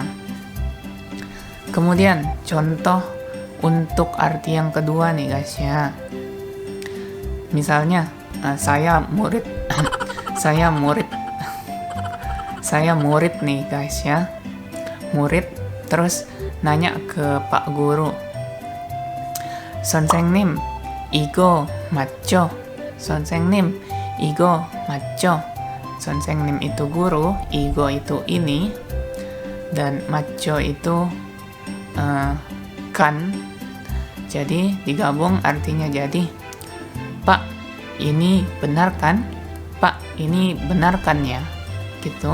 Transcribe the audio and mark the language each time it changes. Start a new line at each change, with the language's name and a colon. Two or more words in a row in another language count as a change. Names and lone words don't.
Indonesian: Kemudian contoh untuk arti yang kedua nih guys ya. Misalnya saya murid saya murid nih guys ya. Murid terus nanya ke Pak Guru.
Korean: 선생님 이거 맞죠? 선생님 이거 맞죠?
Indonesian: 선생님 itu guru, igo itu ini, dan macho itu kan. Jadi digabung artinya jadi Pak, ini benar kan? Pak, ini benar kan ya? Gitu.